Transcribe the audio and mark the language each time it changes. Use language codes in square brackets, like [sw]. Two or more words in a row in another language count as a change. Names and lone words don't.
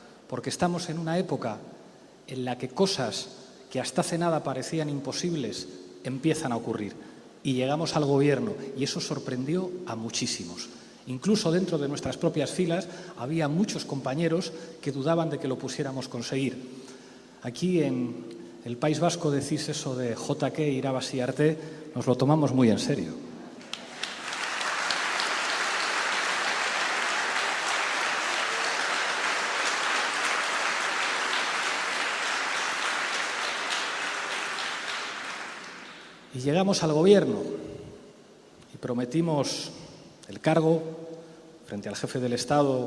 [es] Porque estamos en una época en la que cosas que hasta hace nada parecían imposibles empiezan a ocurrir. Y llegamos al gobierno y eso sorprendió a muchísimos. Incluso dentro de nuestras propias filas había muchos compañeros que dudaban de que lo pusiéramos conseguir. Aquí en el País Vasco decís eso de [eu] JK irabazi arte, [es] nos lo tomamos muy en serio. Y llegamos al gobierno y prometimos el cargo frente al jefe del Estado.